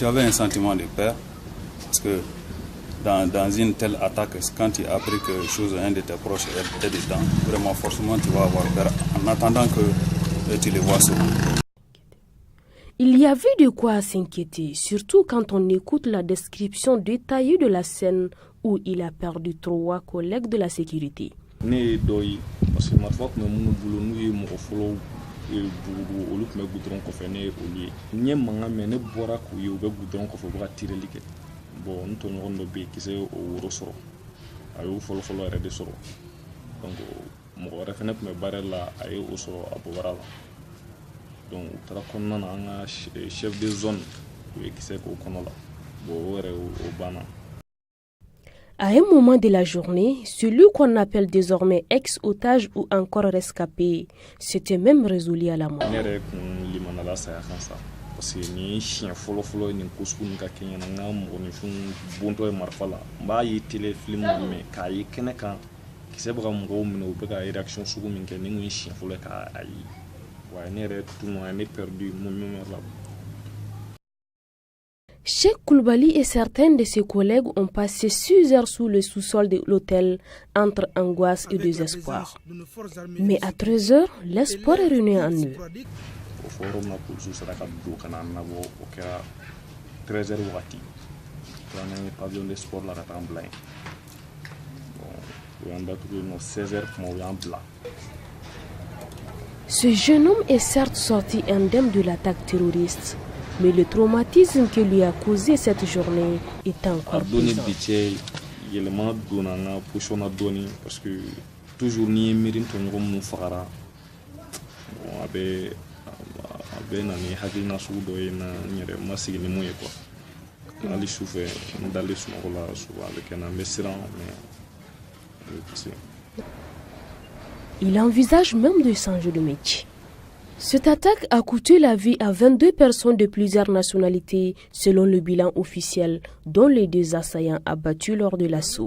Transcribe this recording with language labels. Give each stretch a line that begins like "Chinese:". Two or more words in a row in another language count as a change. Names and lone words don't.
French: J'avais un sentiment de peur, parce que dans une telle attaque, quand il a appris que un de tes proches est dedans, vraiment forcément tu vas avoir peur en attendant que tu le vois souvent. Il y avait de quoi s'inquiéter, surtout quand on écoute la description détaillée de la scène où il a perdu 3 collègues de la sécurité.
Bambara: Ne ye dɔ ye
French: parce que
Bambara: marifa tun bɛ minnu bolo n'u ye mɔgɔ fɔlɔw bugubugu olu tun bɛ goudron kɔfɛ ne ye olu ye n ye mankan mɛn ne bɔra k'u ye u bɛ goudron kɔfɛ u bɛ ka tireli kɛ bon n tɔɲɔgɔn dɔ bɛ yen kisɛ o woro sɔrɔ a y'o fɔlɔfɔlɔ yɛrɛ de sɔrɔ donc mɔgɔ wɛrɛ fɛnɛ tun bɛ barrière la a ye o sɔrɔ a bɔbara la donc u taara kɔnɔna na an ka
French: chef de zone
Bambara: u ye kisɛ k'o kɔnɔ la bon o yɛrɛ o banna.
French: À un moment de la journée, celui qu'on appelle désormais ex-otage ou encore rescapé s'était même résolu à la mort.
Bambara: Ne yɛrɛ kun limanala saya kan sa
French: parce que
Bambara: nin ye siɲɛ fɔlɔfɔlɔ nin ko sugu nin ka kɛ ɲɛna n ka mɔgɔninfinw bontɔ ye marifa la n b'a ye
French: télé film
Bambara: mɛn k'a ye kɛnɛ kan kisɛ bɛ ka mɔgɔw minɛ u bɛ ka réaction sugu min kɛ ni kun ye siɲɛ fɔlɔ ye k'a ye wa ne yɛrɛ tun
French: ne perdu mon mémoire là. Cheikh Koulibaly et certains de ses collègues ont passé 6 heures sous le sous-sol de l'hôtel entre angoisse et désespoir. Mais à 13 heures, l'espoir est revenu en eux.
Bambara: O forum na police sera ka do kana na bo o kɛra 13h wagati
French: on a pavillon de sport
Bambara: la ka taa bila yen bon o y'an datugu yen nɔ 16h kuma o y'an bila.
French: Ce jeune homme est certes sorti indemne de l'attaque terroriste, mais le traumatisme que lui a causé cette journée est encore présent.
Bambara: Yɛlɛma donna n ka position na dɔɔni
French: parce que
Bambara: toujours ni ye miiri n tɔɲɔgɔn minnu fagara bon a bɛ na ni hakilina sugu dɔ ye na n yɛrɛ ma sigi ni mun ye quoi hali sufɛ n dalen sunɔgɔ la souvent a bɛ kɛ na n bɛ siran mais
French: il envisage même de changer de métier. Cette attaque a coûté la vie à 22 personnes de plusieurs nationalités, selon le bilan officiel, dont les 2 assaillants abattus lors de l'assaut.